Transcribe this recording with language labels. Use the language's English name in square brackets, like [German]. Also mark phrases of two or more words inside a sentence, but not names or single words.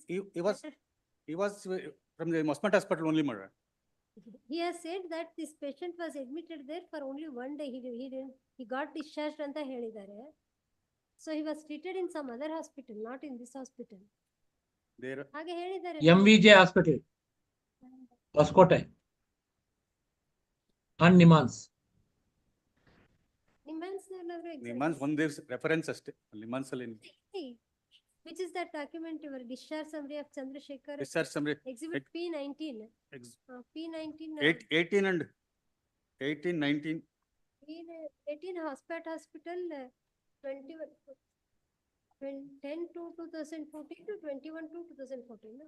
[English] he was from the Mosmat hospital only, madam. He has said that this patient was admitted there for only one day. He got discharged [Kannada] ಅಂತ ಹೇಳಿದಾರೆ. [English] So he was treated in some other hospital, not in this hospital. There [Kannada] ಹಾಗೆ ಹೇಳಿದ್ದಾರೆ. [English] MVJ hospital, Hoskote and Nimans. [Kannada] ನಿಮ್ಮನ್ಸ್ ಒಂದೇ ರೆಫರೆನ್ಸ್ ಅಷ್ಟೇ. ನಿಮ್ಮನ್ಸ್ ಅಲ್ಲಿ [English] Which is that document, your discharge summary of Chandrasekhar? Discharge summary. Exhibit P19. P19. 18 and 18, 19. 18 hospital 21. 10 to 2014 to 21 to 2014. No?